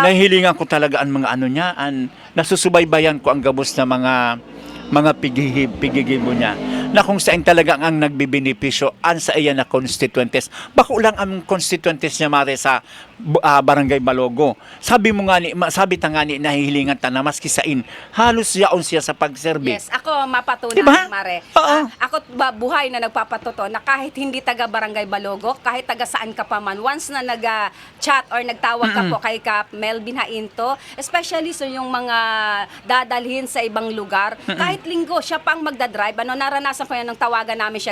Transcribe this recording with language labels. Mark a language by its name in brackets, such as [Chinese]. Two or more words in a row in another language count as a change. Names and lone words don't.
[Bikol] Nahihilingan ko talaga ang mga niya, nasusubaybayan ko ang gabos na mga pigigib niya na kung saan talaga ang nagbibenepisyo sa iyan na constituentes. Bako lang ang constituentes niya, Mare, sa Barangay Balogo. Sabi ta nga ni nahihilingan ta na maski sain halos yaon siya sa pagserbi. [English] Yes, [Bikol] ako mapatunay, [Filipino] diba? Mare. Oo. Ako buhay na nagpapatuto na kahit hindi taga Barangay Balogo, kahit taga saan ka pa man, once na nag-chat or nagtawag ka po kay Kap Melvin Hainto, especially so yung mga dadalhin sa ibang lugar, kahit linggo siya pang magdadrive, naranasan ko yan nung tawagan namin siya.